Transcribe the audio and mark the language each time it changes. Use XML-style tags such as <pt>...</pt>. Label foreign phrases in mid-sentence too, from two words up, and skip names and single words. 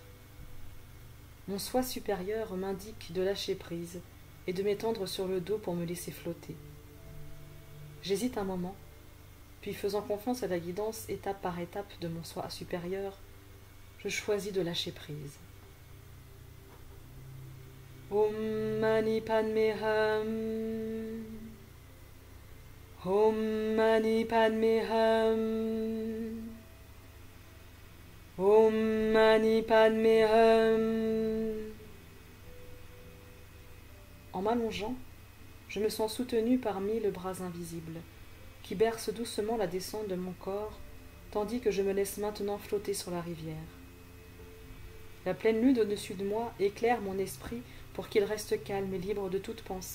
<fr>Mon soi supérieur m'indique de lâcher prise et de m'étendre sur le dos pour me laisser flotter. J'hésite un moment, puis faisant confiance à la guidance étape par étape de mon soi supérieur, je choisis de lâcher prise.</fr> <sa>ॐ मणि पद्मे हूँ. ॐ मणि पद्मे हूँ. ॐ मणि पद्मे हूँ.</sa> <fr>En m'allongeant, je me sens soutenue par 1000 bras invisibles, qui bercent doucement la descente de mon corps, tandis que je me laisse maintenant flotter sur la rivière. La pleine lune au-dessus de moi éclaire mon esprit pour qu'il reste calme et libre de toute pensée.</fr>